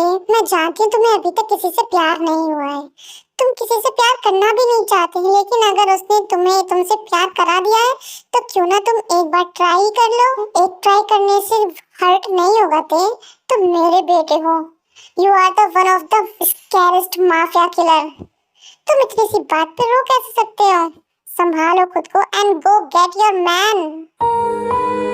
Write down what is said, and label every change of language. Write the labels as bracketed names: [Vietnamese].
[Hindi] मैं जानती हूँ तुम्हें अभी तक किसी से प्यार नहीं हुआ है, तुम किसी से प्यार करना भी नहीं चाहती, लेकिन अगर उसने तुमसे प्यार करा दिया है तो क्यों ना तुम एक बार ट्राई कर लो। एक ट्राई करने से हर्ट नहीं होगा तुम मेरे बेटे हो। [English] You are the one of the scariest mafia killer। [Hindi] तुम इतनी सी बात पे रो कैसे सकते हो? संभालो खुद को [English] and go get your man।